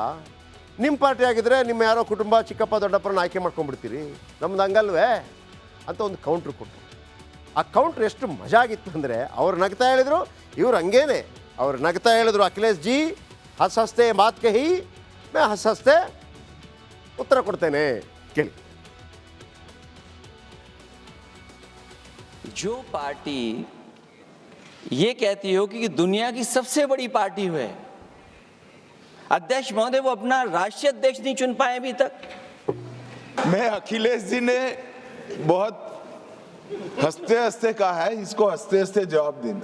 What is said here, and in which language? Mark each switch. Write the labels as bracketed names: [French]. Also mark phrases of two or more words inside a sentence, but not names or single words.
[Kannada] ನಿಮ್ಮ ಪಾರ್ಟಿ ಆಗಿದ್ದರೆ ನಿಮ್ಮ ಯಾರೋ ಕುಟುಂಬ ಚಿಕ್ಕಪ್ಪ ದೊಡ್ಡಪ್ಪರನ್ನ ಆಯ್ಕೆ ಮಾಡ್ಕೊಂಡ್ಬಿಡ್ತೀರಿ, ನಮ್ದು ಹಂಗಲ್ವೇ ಅಂತ ಒಂದು ಕೌಂಟ್ರ್ ಕೊಟ್ಟರು. ಆ ಕೌಂಟ್ರ್ ಎಷ್ಟು ಮಜಾ ಆಗಿತ್ತು ಅಂದರೆ, ಅವ್ರು ನಗ್ತಾ ಹೇಳಿದ್ರು, ಇವ್ರು ಹಂಗೇನೆ ಅವ್ರು ನಗ್ತಾ ಹೇಳಿದ್ರು. [Hindi] अखिलेश जी हँस हँसते बात कही, मैं हँस हँसते [Kannada] ಉತ್ತರ ಕೊಡ್ತೇನೆ, ಕೇಳಿ. [Hindi] जो पार्टी ये कहती हो कि दुनिया की सबसे बड़ी पार्टी है, अध्यक्ष महोदय वो अपना राष्ट्रीय अध्यक्ष नहीं चुन पाए अभी तक। मैं अखिलेश जी ने बहुत हंसते हंसते कहा है, इसको हंसते हंसते जवाब देना।